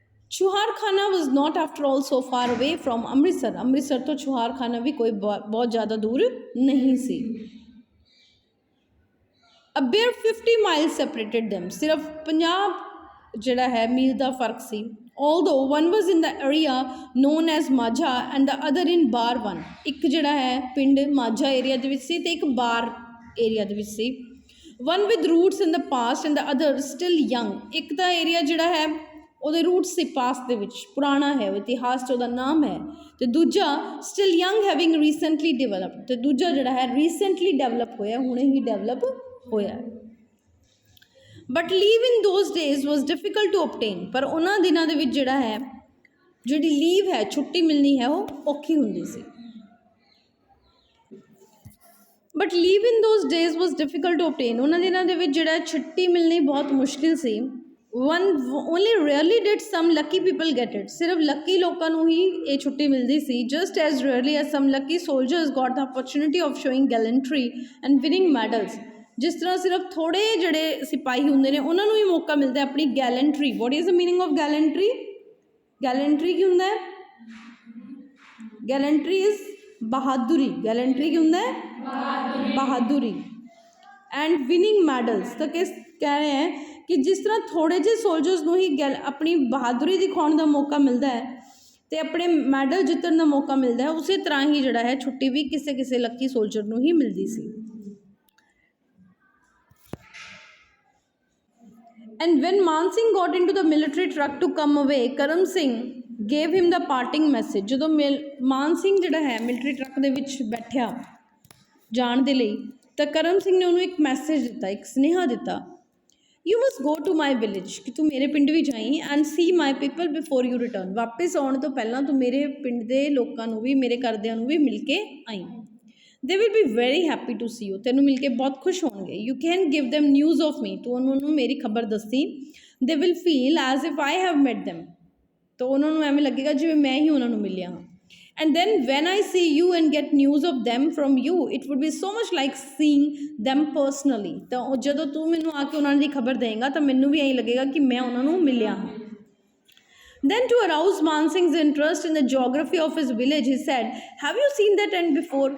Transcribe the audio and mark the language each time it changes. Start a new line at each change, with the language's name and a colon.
Punjabi: ਚੂਹਾਰਖਾਨਾ
English: was not after all so far away from
Punjabi: Amritsar, Amritsar ਤੋਂ ਚੂਹਾਰਖਾਨਾ ਵੀ ਕੋਈ ਬਹੁਤ ਜ਼ਿਆਦਾ ਦੂਰ ਨਹੀਂ ਸੀ।
English: A bare 50 miles separated them,
Punjabi: ਸਿਰਫ 50 ਜਿਹੜਾ ਹੈ ਮੀਲ ਦਾ ਫਰਕ ਸੀ
English: although one was in the area known as Majha and the other in Bar 1।
Punjabi: ਇੱਕ ਜਿਹੜਾ ਹੈ ਪਿੰਡ ਮਾਝਾ ਏਰੀਆ ਦੇ ਵਿੱਚ ਸੀ ਤੇ ਇੱਕ ਬਾਰ ਏਰੀਆ ਦੇ ਵਿੱਚ ਸੀ।
English: one with roots in the past and the other still young।
Punjabi: ਇੱਕ ਤਾਂ ਏਰੀਆ ਜਿਹੜਾ ਹੈ ਉਹਦੇ ਰੂਟਸ ਸੀ ਪਾਸਟ ਦੇ ਵਿੱਚ, ਪੁਰਾਣਾ ਹੈ, ਉਹ ਇਤਿਹਾਸ 'ਚ ਉਹਦਾ ਨਾਮ ਹੈ, ਤੇ ਦੂਜਾ
English: still young having recently develop,
Punjabi: ਤੇ ਦੂਜਾ ਜਿਹੜਾ ਹੈ ਰੀਸੈਂਟਲੀ ਡਿਵੈਲਪ ਹੋਇਆ, ਹੁਣੇ ਹੀ ਡਿਵੈਲਪ ਹੋਇਆ।
English: But leave in those days was difficult to obtain.
Punjabi: ਪਰ ਉਹਨਾਂ ਦਿਨਾਂ ਦੇ ਵਿੱਚ ਜਿਹੜਾ ਹੈ ਜਿਹੜੀ ਲੀਵ ਹੈ, ਛੁੱਟੀ ਮਿਲਣੀ ਹੈ, ਉਹ ਔਖੀ ਹੁੰਦੀ ਸੀ।
English: But leave in those days was difficult to obtain.
Punjabi: ਉਹਨਾਂ ਦਿਨਾਂ ਦੇ ਵਿੱਚ ਜਿਹੜਾ ਛੁੱਟੀ ਮਿਲਣੀ ਬਹੁਤ ਮੁਸ਼ਕਿਲ ਸੀ।
English: one only rarely did some lucky people get it।
Punjabi: ਸਿਰਫ ਲੱਕੀ ਲੋਕਾਂ ਨੂੰ ਹੀ ਇਹ ਛੁੱਟੀ ਮਿਲਦੀ ਸੀ।
English: just as rarely as some lucky soldiers got the opportunity of showing gallantry and winning medals।
Punjabi: ਜਿਸ ਤਰ੍ਹਾਂ ਸਿਰਫ ਥੋੜ੍ਹੇ ਜਿਹੜੇ ਸਿਪਾਹੀ ਹੁੰਦੇ ਨੇ ਉਹਨਾਂ ਨੂੰ ਹੀ ਮੌਕਾ ਮਿਲਦਾ ਆਪਣੀ ਗੈਲੈਂਟਰੀ।
English: what is the meaning of gallantry?
Punjabi: gallantry ਕੀ ਹੁੰਦਾ ਹੈ?
English: gallantry is ਬਹਾਦੁਰੀ।
Punjabi: gallantry ਕੀ ਹੁੰਦਾ ਹੈ? ਬਹਾਦੁਰੀ।
English: and winning medals,
Punjabi: ਤਾਂ ਕਿਸ ਕਹਿ ਰਹੇ ਹੈ ਕਿ ਜਿਸ ਤਰ੍ਹਾਂ ਥੋੜ੍ਹੇ ਜਿਹੇ ਸੋਲਜਰਸ ਨੂੰ ਹੀ ਆਪਣੀ ਬਹਾਦੁਰੀ ਦਿਖਾਉਣ ਦਾ ਮੌਕਾ ਮਿਲਦਾ ਹੈ ਅਤੇ ਆਪਣੇ ਮੈਡਲ ਜਿੱਤਣ ਦਾ ਮੌਕਾ ਮਿਲਦਾ ਹੈ, ਉਸੇ ਤਰ੍ਹਾਂ ਹੀ ਜਿਹੜਾ ਹੈ ਛੁੱਟੀ ਵੀ ਕਿਸੇ ਕਿਸੇ ਲੱਕੀ ਸੋਲਜਰ ਨੂੰ ਹੀ ਮਿਲਦੀ ਸੀ।
English: And when Man Singh got in to the military truck to come away, Karam Singh gave him the parting message.
Punjabi: ਜਦੋਂ ਮਾਨ ਸਿੰਘ ਜਿਹੜਾ ਹੈ ਮਿਲਟਰੀ ਟਰੱਕ ਦੇ ਵਿੱਚ ਬੈਠਿਆ ਜਾਣ ਦੇ ਲਈ, ਤਾਂ ਕਰਮ ਸਿੰਘ ਨੇ ਉਹਨੂੰ ਇੱਕ ਮੈਸੇਜ ਦਿੱਤਾ, ਇੱਕ ਸੁਨੇਹਾ ਦਿੱਤਾ,
English: you must go to my village,
Punjabi: ਕਿ ਤੂੰ ਮੇਰੇ ਪਿੰਡ ਵੀ ਜਾਈਂ,
English: And see my people before you return.
Punjabi: ਵਾਪਿਸ ਆਉਣ ਤੋਂ ਪਹਿਲਾਂ ਤੂੰ ਮੇਰੇ ਪਿੰਡ ਦੇ ਲੋਕਾਂ ਨੂੰ ਵੀ, ਮੇਰੇ ਘਰਦਿਆਂ ਨੂੰ ਵੀ ਮਿਲ ਕੇ ਆਈ।
English: they will be very happy to see you,
Punjabi: ਤੈਨੂੰ ਮਿਲ ਕੇ ਬਹੁਤ ਖੁਸ਼ ਹੋਣਗੇ।
English: you can give them news of me,
Punjabi: ਤੂੰ ਉਹਨਾਂ ਨੂੰ ਮੇਰੀ ਖਬਰ ਦੱਸੀ।
English: they will feel as if I have met them,
Punjabi: ਤਾਂ ਉਹਨਾਂ ਨੂੰ ਐਵੇਂ ਲੱਗੇਗਾ ਜਿਵੇਂ ਮੈਂ ਹੀ ਉਹਨਾਂ ਨੂੰ ਮਿਲਿਆ ਹਾਂ।
English: And then when I see you and get news of them from you, it would be so much like seeing them personally।
Punjabi: ਤਾਂ ਉਹ ਜਦੋਂ ਤੂੰ ਮੈਨੂੰ ਆ ਕੇ ਉਹਨਾਂ ਦੀ ਖਬਰ ਦੇਂਗਾ ਤਾਂ ਮੈਨੂੰ ਵੀ ਇਹੀ ਲੱਗੇਗਾ ਕਿ ਮੈਂ ਉਹਨਾਂ ਨੂੰ ਮਿਲਿਆ ਹਾਂ।
English: Then to arouse Man Singh's interest in the geography of his village, he said, have you seen that tent before?